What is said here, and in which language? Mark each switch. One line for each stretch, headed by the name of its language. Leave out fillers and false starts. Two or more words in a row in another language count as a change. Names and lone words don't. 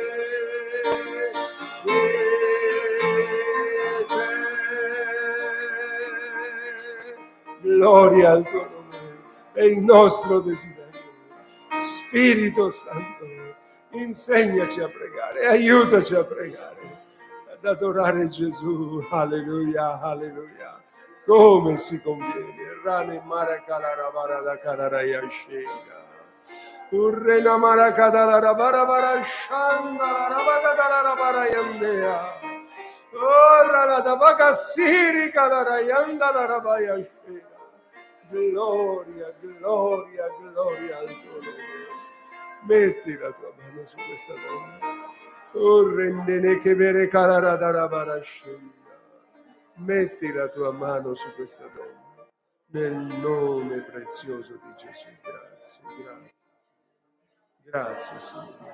Italian: gloria al tuo nome, è il nostro desiderio. Spirito Santo, insegnaci a pregare, aiutaci a pregare, ad adorare Gesù. Alleluia, alleluia. Come si conviene. Rane marakalarabara da kararaya shega. Urrena marakadalarabara bara shanda larabakadarabara yandea. Ora la tabaka siri kalarayanda larabaya shega. Gloria, gloria, gloria al tuo nome. Metti la tua mano su questa donna. Oh, rendene che bere calaradara scenda. Metti la tua mano su questa donna. Nel nome prezioso di Gesù. Grazie, grazie. Grazie, Signore.